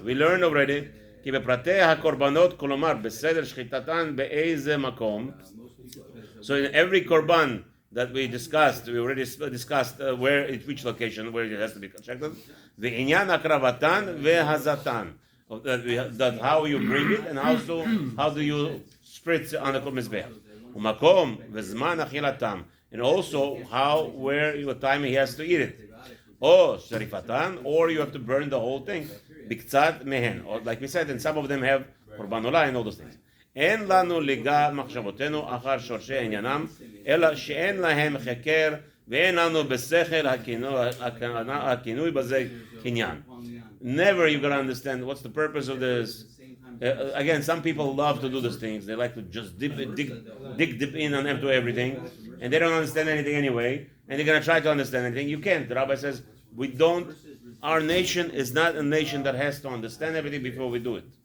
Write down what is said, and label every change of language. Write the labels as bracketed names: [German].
[Hebrew] We learned already, כי בפרטי הקורבנות, כלומר, בסדר שחיטתן באיזה מקום. [English] So in every korban that we discussed, we already discussed where, at which location, where it has to be constructed. ועניין הקרבתן והזתן. That how you bring it and how do you spritz on the mizbeach. [Hebrew] ומקום וזמן אכילתם. [English] And also how, where, what time he has to eat it. Or sharifatan, or you have to burn the whole thing. Biktzat mehen. Or like we said, and some of them have korban olah and all those things. [Hebrew] אין לנו ליגה מחשבותינו אחר שורשי עניינם, אלא שאין להם חקר ואין לנו בשכל הכינוי בזה קניין. [English] Never you're going to understand what's the purpose of this. Again, some people love to do these things. They like to just dig in and empty everything, and they don't understand anything anyway, and they're going to try to understand anything. You can't. The rabbi says, our nation is not a nation that has to understand everything before we do it.